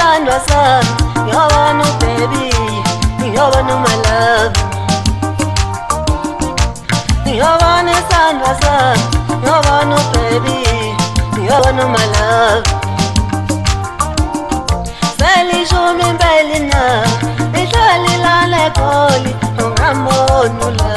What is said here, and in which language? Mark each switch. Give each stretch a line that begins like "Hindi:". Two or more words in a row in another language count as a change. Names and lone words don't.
Swati: sandwa sami, ngiyabona baby, ngiyabona
English: my love.
Swati: Ngiyabona sandwa sami, ngiyabona baby, ngiyabona
English: my love.
Swati: Selishumi impela na, ihlali lale Goli, ungamboni